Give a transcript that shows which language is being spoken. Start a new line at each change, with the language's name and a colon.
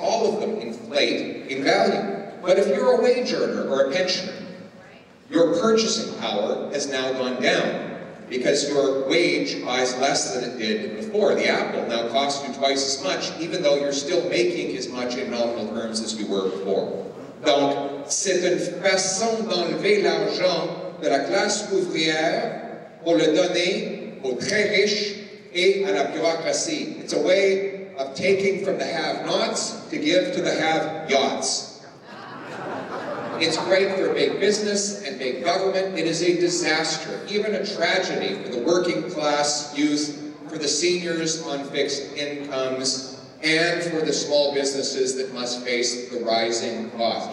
English: All of them inflate in value. But if you're a wage earner or a pensioner, your purchasing power has now gone down because your wage buys less than it did before. The apple now costs you twice as much, even though you're still making as much in nominal terms as you were before.
French: Donc, c'est une façon d'enlever l'argent de la classe ouvrière pour le donner aux très riches et à la bureaucratie.
English: It's a way of taking from the have-nots to give to the have-yachts. It's great for big business and big government. It is a disaster, even a tragedy for the working class youth, for the seniors on fixed incomes, and for the small businesses that must face the rising cost.